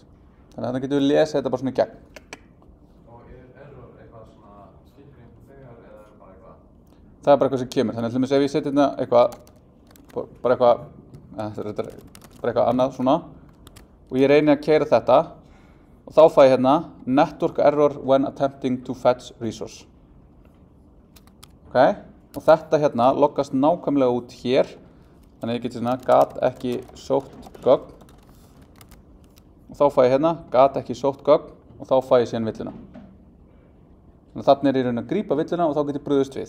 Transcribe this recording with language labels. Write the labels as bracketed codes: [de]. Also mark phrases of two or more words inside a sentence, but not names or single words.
[is] Þannig að þannig getum við lesið þetta bara svona í gegn. Og error eitthvað svona skilgreiningu þegar eða bara eitthvað? Það er bara eitthvað sem kemur. Þannig að ef ég setja hérna eitthvað, bara eitthvað annað svona og ég reyni að keyra þetta og þá fæ ég hérna [en] network error when attempting to fetch resource. [is] Ok, og þetta hérna loggast nákvæmlega út hér. Þannig að ég geti svona gat ekki sótt gögn og þá fæ ég hérna gat ekki sótt gögn og þá fæ ég síðan villuna. Þannig að þarna er ég raun að grípa villuna og þá get ég brugðist við.